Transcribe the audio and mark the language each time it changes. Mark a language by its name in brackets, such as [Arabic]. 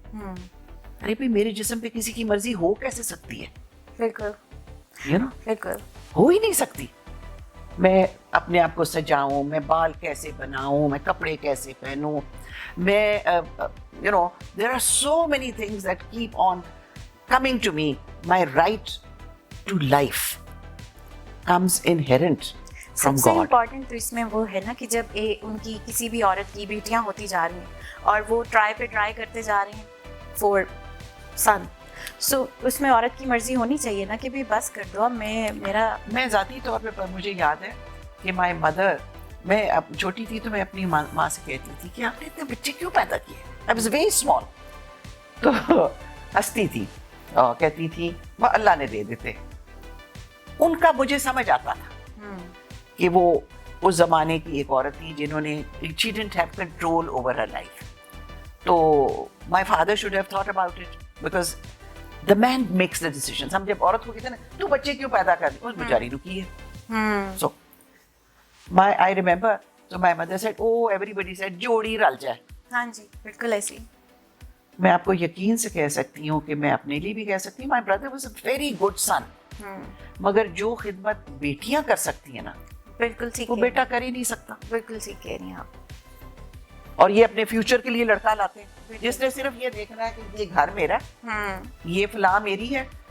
[Urdu] ارے بھائی میرے جسم پہ کسی کی مرضی ہو کیسے سکتی ہے؟ بالکل بالکل ہو ہی نہیں سکتی. میں اپنے آپ کو سجاؤں, میں بال کیسے بناؤں, میں کپڑے کیسے پہنوں, میں [English] there are so many things that keep on coming to me. My right to life comes inherent from [Urdu] سب سے [English] God. [Urdu] امپورٹنٹ تو اس میں وہ ہے نا کہ جب ان کی کسی بھی عورت کی بیٹیاں ہوتی جا رہی ہیں اور وہ ٹرائی کرتے جا رہے ہیں فور سن, سو اس میں عورت کی مرضی ہونی چاہیے نا کہ بھی بس کر دو. اب میں ذاتی طور پہ مجھے یاد ہے کہ مائی مدر, میں اب چھوٹی تھی تو میں اپنی ماں سے کہتی تھی کہ آپ نے اتنے بچے کیوں پیدا کیے, [English] I was very small. [Urdu] تو ہنستی تھی اور کہتی تھی وہ اللہ نے دے دیتے. ان کا مجھے سمجھ آتا تھا کہ وہ اس زمانے کی ایک عورت تھی جنہوں نے [English] she didn't have control over her life. تو my father should have thought about it because the man makes the decisions. [Urdu] ہم جب عورت کو کہتے ہیں نا تو بچے کیوں پیدا کر دی, اس بیچاری رکی ہے. [English] So I remember, so my mother said, oh everybody said [Punjabi] جوڑی رل جائے. [Urdu] ہاں جی بالکل ایسی. میں آپ کو یقین سے کہہ سکتی ہوں کہ میں اپنے لیے بھی کہہ سکتی ہوں, [English] my brother was a very good son. [Urdu] مگر جو خدمت بیٹیاں کر سکتی ہیں نا بالکل ٹھیک, وہ بیٹا کر ہی نہیں سکتا. بالکل ٹھیک کہہ رہی ہیں آپ. اور یہ اپنے فیوچر کے لیے لڑکا لاتے ہیں جس نے صرف یہ دیکھنا ہے کہ یہ گھر میرا, یہ فلاں میری ہے.